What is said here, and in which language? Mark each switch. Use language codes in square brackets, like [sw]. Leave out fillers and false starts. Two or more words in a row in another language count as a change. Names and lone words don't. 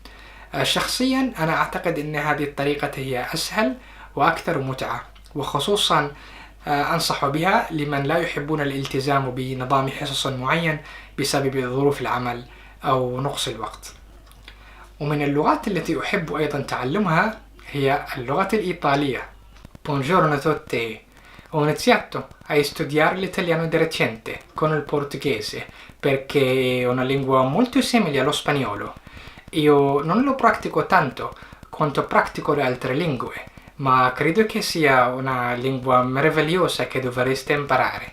[ar] شخصيا أنا أعتقد أن هذه الطريقة هي أسهل وأكثر متعة، وخصوصا أنصح بها لمن لا يحبون الالتزام بنظام حصص معين بسبب ظروف العمل أو نقص الوقت. ومن اللغات التي أحب أيضا تعلمها هي اللغة الإيطالية. [it] Buongiorno a tutti. Ho iniziato a studiare l'italiano di recente con il portoghese perché è una lingua molto simile allo spagnolo. Io non lo pratico tanto quanto pratico le altre lingue, ma credo che sia una lingua meravigliosa che dovreste imparare.